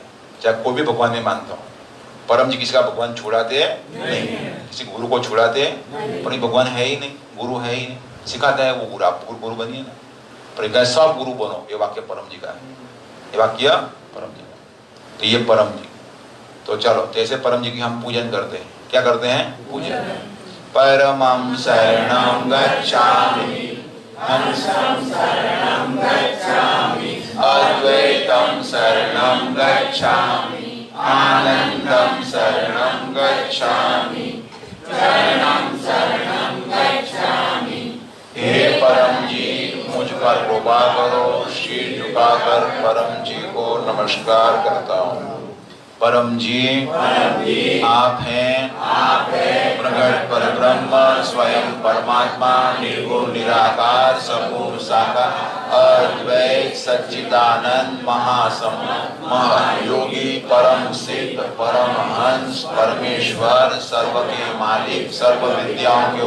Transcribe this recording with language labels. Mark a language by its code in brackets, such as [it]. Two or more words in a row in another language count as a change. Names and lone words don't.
[hi] चाहे कोई भी भगवान में मानता हो, परम जी किसी का भगवान छुड़ाते नहीं, किसी गुरु को छुड़ाते, पर भगवान है ही नहीं, गुरु है ही नहीं, सिखाता है वो गुरु, आप गुरु बनिए ना। पर सब गुरु बनो, ये वाक्य परम जी का है, ये वाक्य परम जी का। तो ये परम जी, तो चलो जैसे परम जी की हम पूजन करते हैं, क्या करते हैं? पूजन। [sa] परमं शरणं गच्छामि, अद्वैतं शरणं गच्छामि, आनंदं शरणं गच्छामि, शरणं गच्छामि। [hi] हे परम जी, मुझ पर कृपा करो। शीर झुकाकर परम जी को नमस्कार करता हूँ। परम जी आप हैं, प्रगट परब्रह्म, स्वयं परमात्मा, निर्गुण निराकार, सगुण साकार, अद्वैत सच्चिदानंद, महासम महायोगी, परम सिद्ध परम हंस परमेश्वर सर्व के मालिक सर्व विद्याओं के